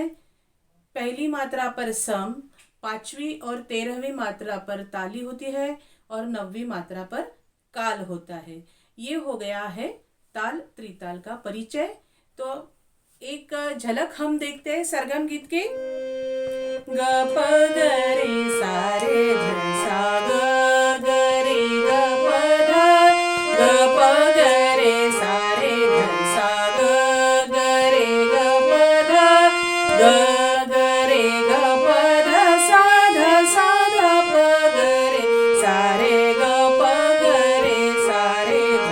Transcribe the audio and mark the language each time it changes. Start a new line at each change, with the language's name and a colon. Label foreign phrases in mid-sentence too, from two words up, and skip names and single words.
Hindi: पहली मात्रा पर सम, 5वीं और 13वीं मात्रा पर ताली होती है और 9वीं मात्रा पर काल होता है। ये हो गया है ताल त्रिताल का परिचय। तो एक झलक हम देखते हैं सरगम गीत की। ग प ग रे सा रे ध सा ग ग रे ग प ध ग प ग रे सा रे ध सा ग ग रे ग प ध ग ग रे ग प ध सा ध प ग रे सा रे ग प ग रे सा रे ध